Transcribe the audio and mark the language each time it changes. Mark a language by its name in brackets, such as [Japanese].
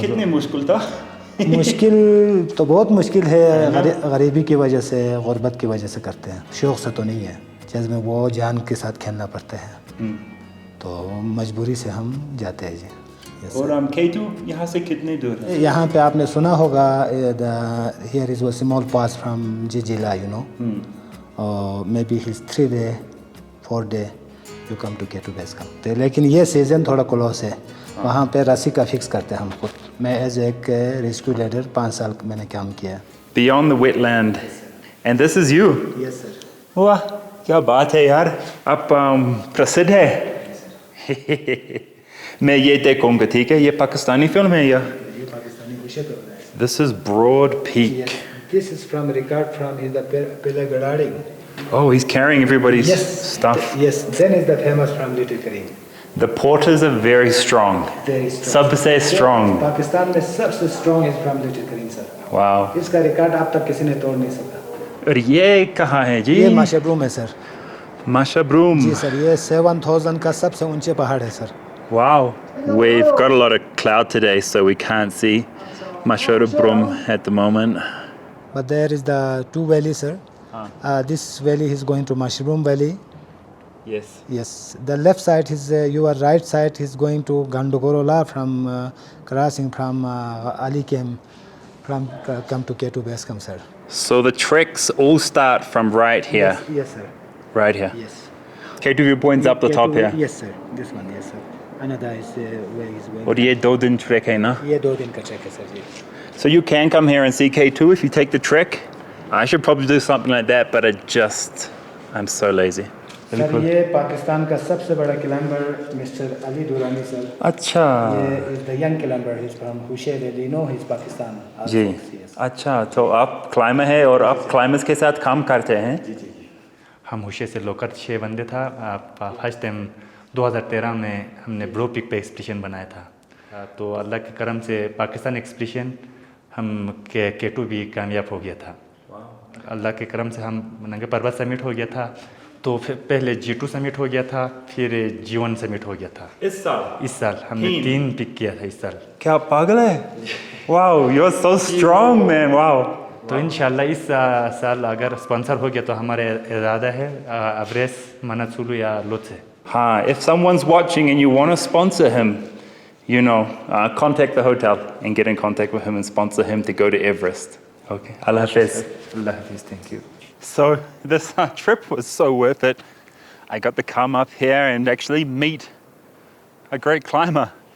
[Hindi] कितने मुश्किल था? मुश्किल तो बहुत मुश्किल है, गरीबी की वजह से, गुर्बत की वजह से करते हैं, शौक़ से तो नहीं है। जैसे वो जान के साथ खेलना पड़ता है, तो मजबूरी से हम जाते हैं जी। और हम K2 यहाँ से कितने दूर है? यहाँ पे आपने सुना होगा [English] here is a small pass from Jijila, you know, maybe his 3 day 4 day you come to K2 base camp। [Hindi] लेकिन ये सीज़न थोड़ा क्लोज है, वहाँ पे रस्सी का फिक्स करते हैं हम खुद। मैं एज एक रेस्क्यू लीडर 5 साल मैंने काम किया। [English] Beyond the wetland, and this is you? Yes sir। [Hindi] वाह, क्या बात है यार, आप प्रसिद्ध है। मैं ये देखूंगा, ठीक है? ये पाकिस्तानी फिल्म है या? ये पाकिस्तानी हुशे पे बनाया है। [English] This is Broad Peak. This is from record from his the Oh, he's carrying everybody's yes stuff. Yes, then is the famous from Little Karim। The porters are very strong. Very strong। [Hindi] सबसे strong। Pakistan में सबसे [English] strong is from Little Karim sir। Wow। [Hindi] इसका record अब तक किसी ने तोड़ नहीं सका। और ये कहाँ है जी? ये माशेब्रुम है सर। Masherbrum। जी सर, ये 7000 का सबसे ऊंचे पहाड़ है sir. [English] Wow. We've got a lot of cloud today, so we can't see Masherbrum at the moment. But there is the 2 valleys sir। This valley is going to Masherbrum Valley। Yes. Yes, the left side is your right side is going to Gandogorola from crossing from Ali Camp from come to K2 base camp sir। So the treks all start from right here. Yes sir। Right here. Yes। K2 viewpoint's up the top here. Yes sir, this one yes sir। Another is where is going। [Hindi] और ये 2 दिन trek है ना? ये 2 दिन का track है sir ji. [English] So you can come here and see K2 if you take the trek. I should probably do something like that, but I'm so lazy. [Hindi] Sir ये पाकिस्तान का सबसे बड़ा climber mister Ali Durrani sir. अच्छा। [English] ये is the young climber, he's from Hushe Valley, you know, he's Pakistan। [Hindi] जी। अच्छा, तो आप climber हैं और आप क्लाइंबर्स के साथ काम करते हैं? जी जी। हम हुशे से लोकल 6 बंदे था। फर्स्ट टाइम 2013 में हमने ब्रो पीक पे एक्सपीडिशन बनाया था। तो अल्लाह के करम से पाकिस्तान एक्सपीडिशन हम K2 भी कामयाब हो गया था। अल्लाह के करम से हम नंगा पर्वत समिट हो गया था, तो फिर पहले G2 समिट हो गया था, फिर G1 समिट हो गया था। इस साल हमने 3 पिक किया था इस साल। क्या पागल है? [English] Wow, you're so strong man, wow। [Hindi] तो इंशाल्लाह इस साल अगर स्पॉन्सर हो गया तो हमारा इरादा है एवरेस्ट, मनासुलु या लोत्से। [English] हाँ, if someone's watching and you want to sponsor him, you know, contact the hotel and get in contact with him and sponsor him to go to Everest. Okay, Allah Hafiz. Allah Hafiz, thank you। So this trip was so worth it. I got to come up here and actually meet a great climber.